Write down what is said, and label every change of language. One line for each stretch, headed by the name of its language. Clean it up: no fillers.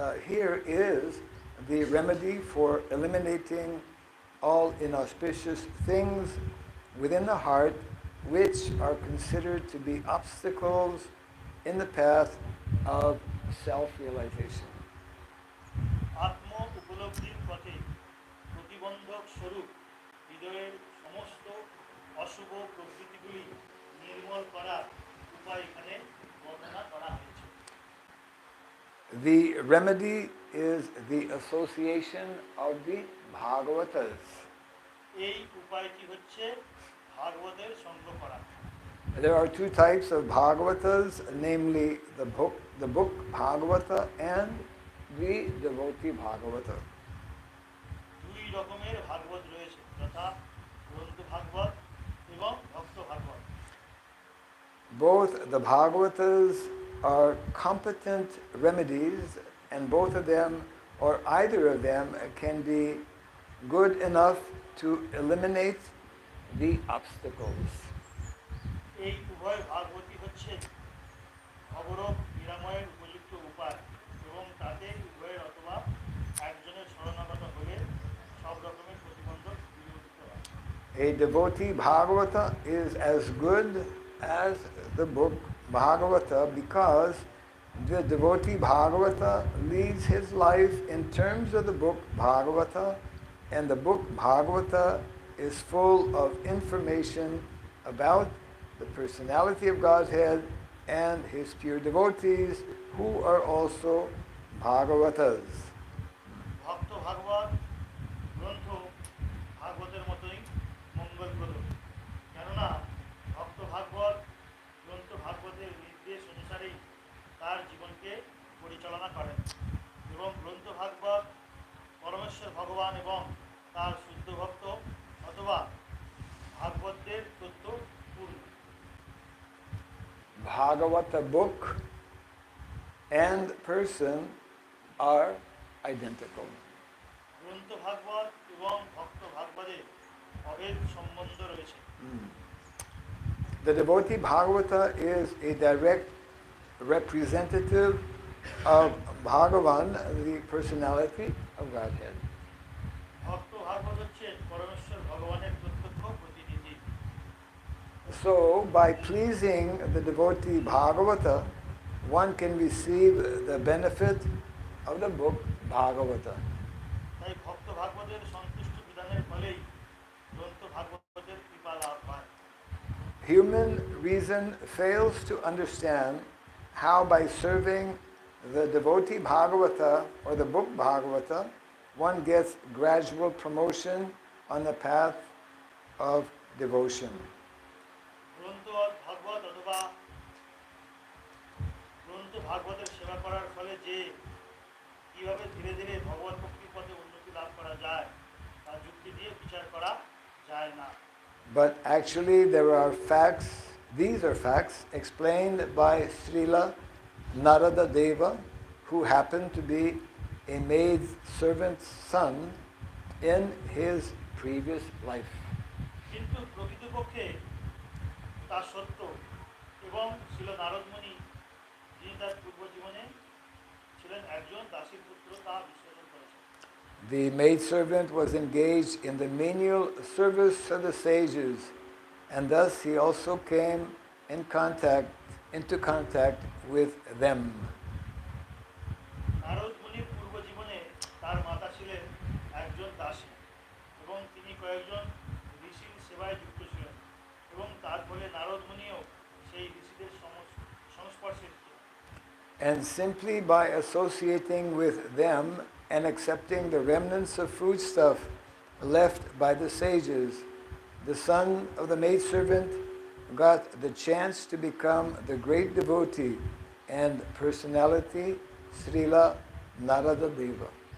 English: Here is the remedy for eliminating all inauspicious things within the heart which are considered to be obstacles in the path of self-realization.
Bangla: আত্ম উপলব্ধির পথে প্রতিবন্ধক স্বরূপ হৃদয়ের সমস্ত অশুভ প্রবৃত্তিগুলি নির্মূল করার উপায় এখানে বর্ণনা করা হয়েছে।
English: The remedy is the association of the Bhagavatas.
Bangla: এই উপায়টি হচ্ছে ভাগবতের সঙ্গ করা।
English: There are two types of Bhagavatas, namely the book Bhagavata and the devotee Bhagavata.
Bangla: দুই রকমের ভাগবত রয়েছে, যথা গ্রন্থ ভাগবত এবং ভক্ত ভাগবত।
English: Both the Bhagavatas are competent remedies, and both of them, or either of them, can be good enough to eliminate the obstacles.
Bangla: এই উভয় ভাগবতই হচ্ছে অবরোধ নিরাময়ের উপযুক্ত উপায় এবং তাতে উভয়ের অথবা একজনের শরণাগত হলে সব রকমের প্রতিবন্ধক দূরীভূত হয়।
English: A devotee Bhagavata is as good as the book Bhagavata because the devotee Bhagavata leads his life in terms of the book Bhagavata, and the book Bhagavata is full of information about the personality of Godhead and His pure devotees who are also Bhagavatas.
Bangla: ভক্ত ভাগবত গ্রন্থ ভাগবতের মতোই মঙ্গলপ্রদ, কেননা ভক্ত ভাগবত গ্রন্থ ভাগবতের নির্দেশ অনুসারেই তার জীবনকে পরিচালনা করেন এবং গ্রন্থ ভাগবত পরমেশ্বর ভগবান এবং তার শুদ্ধ ভক্ত অথবা ভাগবতদের তথ্য পূর্ণ।
English: Bhagavata book and person are identical.
Bangla: গ্রন্থ ভাগবত এবং ভক্ত ভাগবতের অভেদ সম্বন্ধ রয়েছে।
English: The devotee Bhagavata is a direct representative of Bhagavan, the personality of Godhead.
Bangla: ভক্ত ভাগবত হচ্ছে পরমেশ্বর ভগবানের প্রত্যক্ষ প্রতিনিধি।
English: So, by pleasing the devotee Bhagavata, one can receive the benefit of the book Bhagavata.
Bangla: তাই ভক্ত ভাগবতের সন্তুষ্ট বিধানের ফলেই গ্রন্থ ভাগবতের কৃপা লাভ হয়।
English: Human reason fails to understand how by serving the devotee Bhagavata or the book Bhagavata, one gets gradual promotion on the path of devotion.
Bangla: গ্রন্থ ভাগবত অথবা গ্রন্থ ভাগবতের সেবা করার ফলে যে কিভাবে ধীরে ধীরে ভগবত ভক্তির পথে উন্নতি লাভ করা যায় তা যুক্তি দিয়ে বিচার করা যায় না।
English: But actually there are facts, these are facts explained by Srila Narada Deva, who happened to be a maid servant's son in his previous life.
Bangla: কিন্তু প্রকৃতপক্ষে তা সত্য এবং ছিল নারদমুনি, যিনি তার পূর্ব জীবনে ছিলেন একজন দাসীর পুত্র, তা বিশ্লেষণ করেছেন।
English: The maidservant was engaged in the menial service of the sages, And thus he also came into contact with them.
Bangla: Narad মুনির পূর্ব জীবনে তার মাতা ছিলেন একজন দাসী এবং তিনি কয়েকজন ঋষির সেবায় যুক্ত ছিলেন এবং তার ফলে নারদ মুনিও সেই ঋষিদের সংস্পর্শে ছিলেন।
English: And simply by associating with them and accepting the remnants of foodstuff left by the sages, the son of the maidservant got the chance to become the great devotee and personality Srila Narada Deva.